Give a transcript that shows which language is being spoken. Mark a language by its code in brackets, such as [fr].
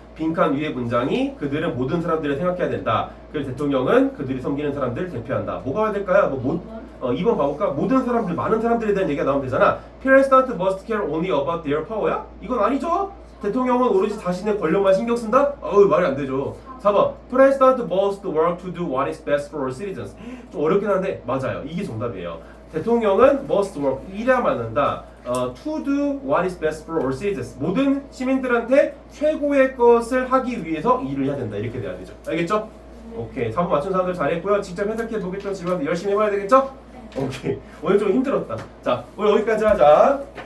[ko] 빈칸 위의 문장이 그들은 모든 사람들을 생각해야 된다. 그래서 대통령은 그들이 섬기는 사람들을 대표한다. 뭐가 와야 될까요? 2번 봐볼까? 모든 사람들, 많은 사람들에 대한 얘기가 나오면 되잖아. [en] President must care only about their power야? [ko] 이건 아니죠. 대통령은 오로지 자신의 권력만 신경 쓴다? 말이 안 되죠. [en] 4번 President must work to do what is best for all citizens. [ko] 좀 어렵긴 한데 맞아요. 이게 정답이에요. 대통령은 must work, 일해야만 한다. [en] To do what is best for all citizens. [ko] 모든 시민들한테 최고의 것을 하기 위해서 일을 해야 된다. 이렇게 돼야 되죠. 알겠죠? 오케이. 4번 맞춘 사람들 잘했고요. 직접 해석해 보겠다는 질문한테 열심히 해봐야 되겠죠? 오케이. 오늘 좀 힘들었다. 자, 오늘 여기까지 하자.